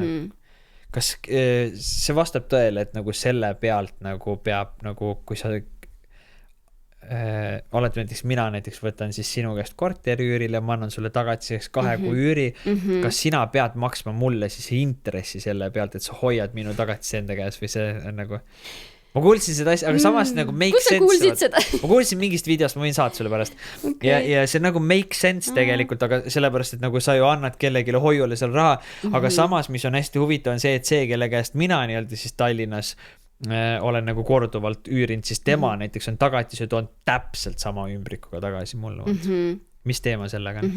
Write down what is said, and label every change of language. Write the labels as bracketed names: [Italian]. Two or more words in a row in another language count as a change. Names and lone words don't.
[Estonian] Kas see vastab tõele, et nagu selle pealt nagu peab, nagu kui sa oled näiteks, mina näiteks võtan siis sinu käest korteriüürile, ma annan sulle tagatiseks 2 kuu üüri, kas sina pead maksma mulle siis intressi selle pealt, et sa hoiad minu tagatise enda käes või see on nagu... Ma kuulsin seda asja, aga samas nagu [English] make sense. [Estonian] Kus sa kuulsid seda? Ma kuulsin mingist videost, ma võin saata sulle pärast. Ja see nagu [English] make sense [Estonian] tegelikult, aga sellepärast, et nagu sa ju annad kellegile hoiule seal raha, aga samas, mis on hästi huvitav, on see, et see, kelle käest mina nii-öelda siis Tallinnas olen nagu korduvalt üürinud, siis tema näiteks on tagatised on täpselt sama ümbrikuga tagasi mulle. Mis teema sellega on?